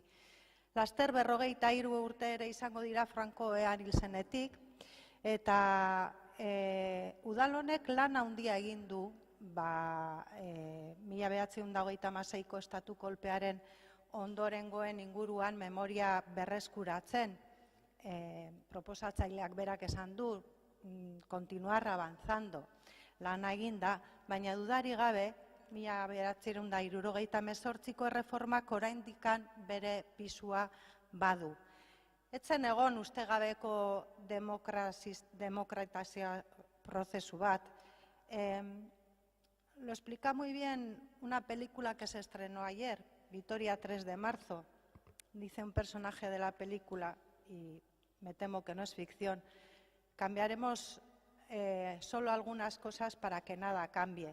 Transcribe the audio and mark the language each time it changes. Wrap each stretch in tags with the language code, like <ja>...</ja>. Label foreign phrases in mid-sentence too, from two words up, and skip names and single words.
<eu>Laster 43 urte ere izango dira Franco ean hil zenetik, eta udal honek lan handia egin du 1926ko estatu kolpearen ondorengoen inguruan memoria berreskuratzen. Proposatzaileak berak esan du,</eu> <es>continuar avanzando,</es> <eu>lana egin da, baina dudari gabe, 1978ko erreformak oraindikan bere pisua badu. Etzen egon ustegabeko demokratazio prozesu bat.</eu> <es>Lo explica muy bien una película que se estrenó ayer, Vitoria 3 de marzo. Dice un personaje de la película, y me temo que no es ficción, cambiaremos solo algunas cosas para que nada cambie.</es>